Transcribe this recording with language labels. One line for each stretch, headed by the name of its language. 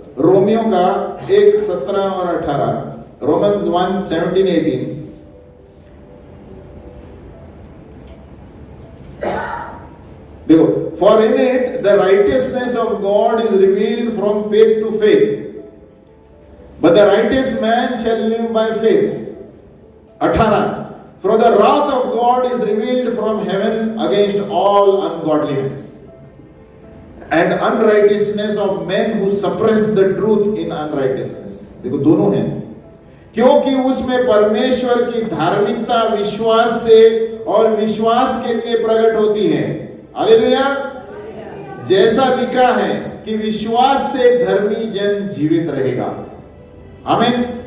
Hindi: Romeo का 1:17 और 18, Romans 1:17-18। देखो,
English: For in it the righteousness of God is revealed from faith to faith, but the righteous man shall live by faith. 18, for the wrath of God is revealed from heaven against all ungodliness and unrighteousness of men who suppress the truth in unrighteousness।
Hindi: देखो, दोनों हैं, क्योंकि उसमें परमेश्वर की धार्मिकता विश्वास से और विश्वास के लिए प्रकट होती है। हालेलुया। जैसा लिखा है कि विश्वास से धर्मी जन जीवित रहेगा। आमीन।